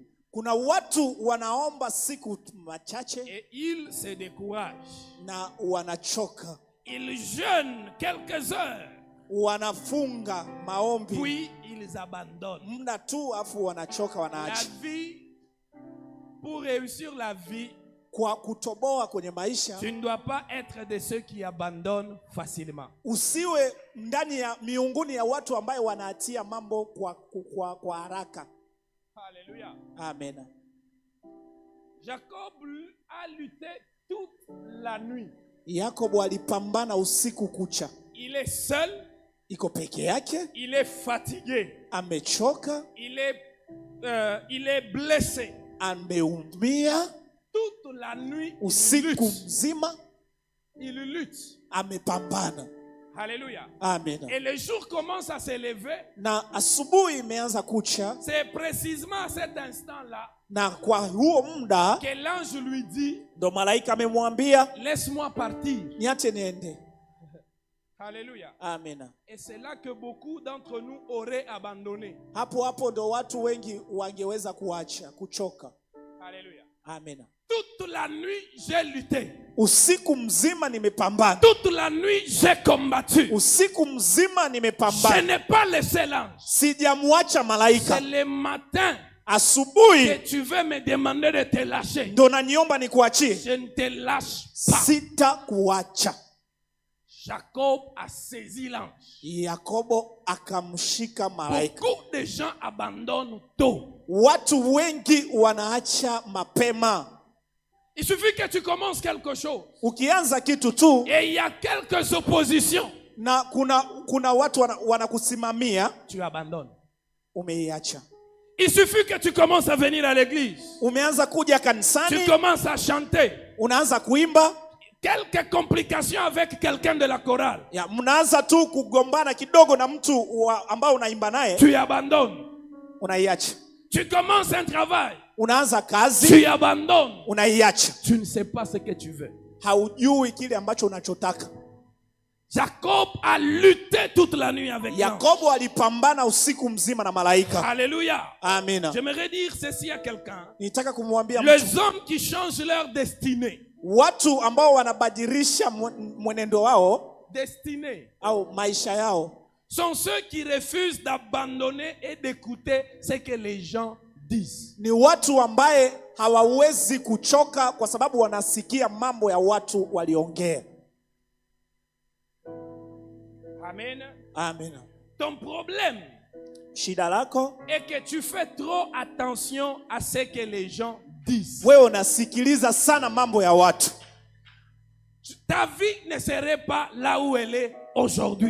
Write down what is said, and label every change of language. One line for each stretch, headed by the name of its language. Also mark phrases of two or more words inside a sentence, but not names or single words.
Swahili: Kuna watu wanaomba siku machache
French: et ils se découragent.
Swahili: na wanachoka.
French: Ils jeûnent quelques heures,
Swahili: Wanafunga maombi
French: puis ils abandonnent.
Swahili: muda tu, afu wanachoka,
French: La
Swahili: wanaacha.
French: vie, pour réussir la vie,
Swahili: Kwa kutoboa kwenye maisha,
French: tu ne dois pas être de ceux qui abandonnent facilement.
Swahili: usiwe ndani ya miunguni ya watu ambaye wanaatia mambo kwa haraka.
French: Alléluia.
Swahili: Amen.
French: Jacob a lutté toute la nuit.
Swahili: Yakobo alipambana usiku kucha.
French: Il est seul,
Swahili: Iko peke yake,
French: il est fatigué,
Swahili: amechoka,
French: il est blessé.
Swahili: ameumia
French: Toute la nuit, il
Swahili: usiku
French: lutte.
Swahili: mzima,
French: Il lutte.
Swahili: amepambana.
French: Alléluia.
Swahili: Amen.
French: Et le jour commence à s'élever.
Swahili: Na asubuhi imeanza kucha,
French: C'est précisément à cet instant-là
Swahili: na kwa huo muda
French: que l'ange lui dit,
Swahili: ndo malaika amemwambia
French: laisse-moi partir.
Swahili: niache niende.
French: Alléluia.
Swahili: Amen.
French: Et c'est là que beaucoup d'entre nous auraient abandonné.
Swahili: Hapo ndo watu wengi wangeweza kuacha, kuchoka.
French: Alléluia.
Swahili: Amen.
French: Toute la nuit, j'ai lutté.
Swahili: Usiku mzima nimepambana.
French: Toute la nuit, j'ai combattu.
Swahili: Usiku mzima
French: Je
Swahili: nimepambana.
French: n'ai pas laissé l'ange.
Swahili: Sijamwacha malaika.
French: C'est le matin
Swahili: Asubuhi
French: que tu veux me demander de te lâcher.
Swahili: ndo naniomba nikuachie.
French: Je ne te lâche pas.
Swahili: Sitakuacha.
French: Jacob a saisi l'ange.
Swahili: Yakobo akamshika malaika.
French: Beaucoup de gens abandonnent tôt.
Swahili: Watu wengi wanaacha mapema.
French: Il suffit que tu commences quelque chose.
Swahili: Ukianza kitu tu
French: Et il y a quelques oppositions.
Swahili: na kuna watu wanakusimamia,
French: Tu abandonnes.
Swahili: umeiacha.
French: Il suffit que tu commences à venir à l'église.
Swahili: Umeanza kuja
French: Tu
Swahili: kanisani,
French: commences à chanter.
Swahili: unaanza kuimba,
French: Quelques complications avec quelqu'un de la chorale.
Swahili: mnaanza tu kugombana kidogo na mtu ambao unaimba naye,
French: Tu abandonnes.
Swahili: unaiacha.
French: Tu commences un travail.
Swahili: Unaanza kazi,
French: Tu abandonnes.
Swahili: unaiacha.
French: Tu ne sais pas ce que tu veux.
Swahili: Haujui kile ambacho unachotaka.
French: Jacob a lutté toute la nuit avec l'ange.
Swahili: Yakobo alipambana usiku mzima na malaika.
French: Alléluia.
Swahili: Amina.
French: J'aimerais dire ceci à quelqu'un.
Swahili: Nitaka kumwambia
French: Les
Swahili: mtu,
French: hommes qui changent leur destinée.
Swahili: watu ambao wanabadilisha mwenendo wao
French: Destinée.
Swahili: au maisha yao
French: Sont ceux qui refusent d'abandonner et d'écouter ce que les gens disent.
Swahili: ni watu ambaye hawawezi kuchoka kwa sababu wanasikia mambo ya watu waliongea. Amen. Amen.
French: Ton problème
Swahili: Shida lako
French: est que tu fais trop attention à ce que les gens disent.
Swahili: wewe unasikiliza sana mambo ya watu.
French: Ta vie ne serait pas là où elle est aujourd'hui.